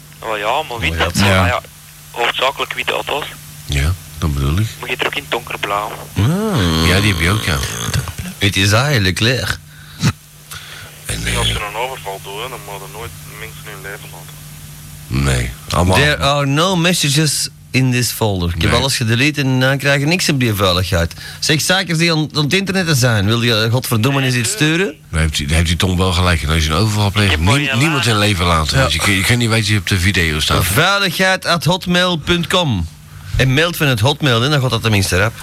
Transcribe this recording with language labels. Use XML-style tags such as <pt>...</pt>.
<nl>Wel ja, maar wit. Oh, ja. Hoofdzakelijk witte auto's. Ja, dat bedoel ik. Maar je trok in donkerblauw. Oh. Ja, die heb je ook, ja. Het is eigenlijk leeg. En als je een overval doet, dan moet er nooit mensen in leven laten. Nee, allemaal.</nl> <en>There are no messages in this folder.</en> <nl>Ik heb alles gedelete en dan krijg je niks op die vuiligheid. Zeg, zakers die op het internet zijn, wil je godverdomme eens iets sturen? Dan heeft die Tom wel gelijk. Als je een overval pleegt, niemand in leven laten. Ja. Dus je kan niet weten wie op de video staat. veiligheid@hotmail.com. En mailt van het Hotmail, dan gaat dat tenminste rap.</nl>